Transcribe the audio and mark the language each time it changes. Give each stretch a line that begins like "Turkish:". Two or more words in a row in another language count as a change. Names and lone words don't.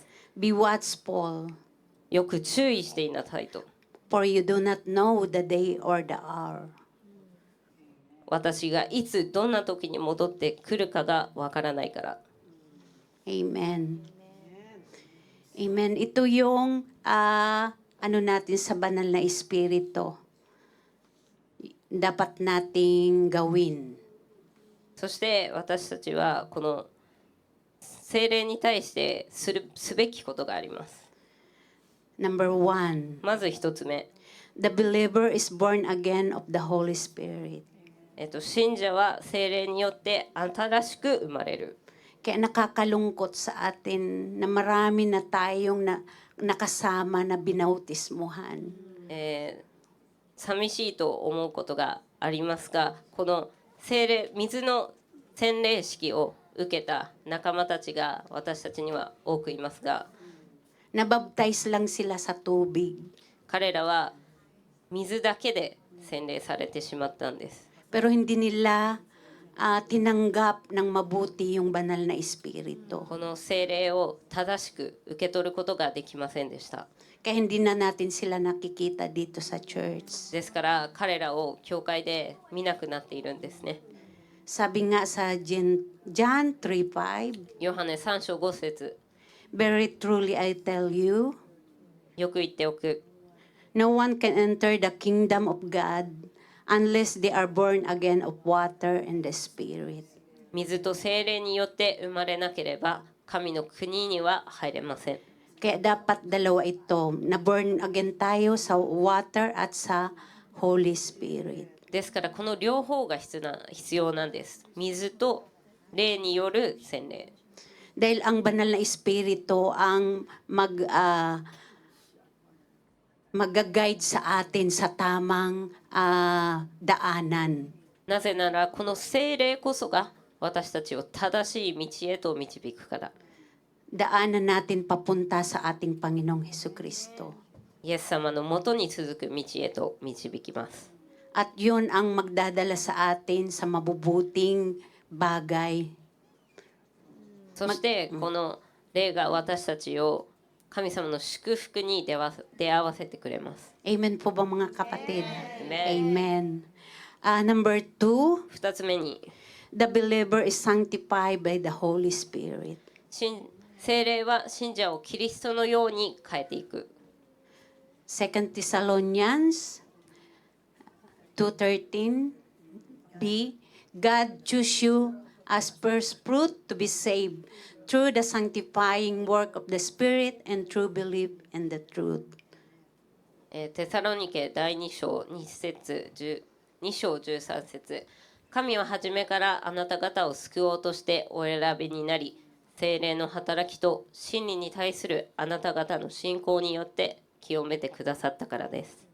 English: Be watchful,
Japanese: よく注意していなさいと。
English: for you do not know the day or the hour.
Japanese: 私がいつどんな時に戻ってくるかがわからないから。
English: Amen. Amen.
Filipino: Ito yung natin sa banal na espiritu. Dapat nating gawin.
Japanese: そして私たちはこの聖霊に対してすべきことがあります。
English: Number 1.
Japanese: まず一つ目、
English: The believer is born again of the Holy Spirit.
Japanese: 信者は聖霊によって新しく生まれる。
Filipino: Kaya nakakalungkot sa atin na marami na tayong nakasama na binautismuhan.
Japanese: 寂しいと思うことがありますが、この水の洗礼式を受けた仲間たちが私たちには多くいますが、
Filipino: Nabaptize lang sila sa tubig.
Japanese: 彼らは水だけで洗礼されてしまったんです。
Filipino: Pero hindi nila tinanggap ng mabuti yung banal na espiritu.
Japanese: この聖霊を正しく受け取ることができませんでした。
Filipino: Kaya hindi na natin sila nakikita dito sa church.
Japanese: ですから彼らを教会で見なくなっているんですね。
Filipino: Sabi nga sa John 3:5,
Japanese: ヨハネ3章5節、
English: Very truly I tell you,
Japanese: よく言っておく。
English: no one can enter the kingdom of God unless they are born again of water and the Spirit.
Japanese: 水と聖霊によって生まれなければ神の国には入れません。
Filipino: Kaya dapat dalawa ito, na
English: born again
Filipino: tayo sa water at sa
English: Holy Spirit.
Japanese: ですからこの両方が必要なんです。水と霊による洗礼。
Filipino: Dahil ang banal na espiritu ang mag-guide sa atin sa tamang daanan.
Japanese: なぜならこの聖霊こそが私たちを正しい道へと導くから。
Filipino: Daanan natin papunta sa ating Panginoong Hesukristo.
Japanese: イエス様のもとに続く道へと導きます。
Filipino: At yun ang magdadala sa atin sa mabubuting bagay.
Japanese: そしてこの霊が私たちを神様の祝福に出会わせてくれます。
Filipino: Amen po ba mga kapatid? Amen.
English: Amen. Number 2,
Japanese: 2 つ目に
English: the believer is sanctified by the Holy Spirit.
Japanese: 聖霊は信者をキリストのように変えていく。
English: 2 Thessalonians 2:13b, God choose you as first fruit to be saved through the sanctifying work of the Spirit and through belief in the truth.
Japanese: テサロニケ第2章2節2章13節、神は初めからあなた方を救おうとしてお選びになり、聖霊の働きと真理に対するあなた方の信仰によって清めてくださったからです。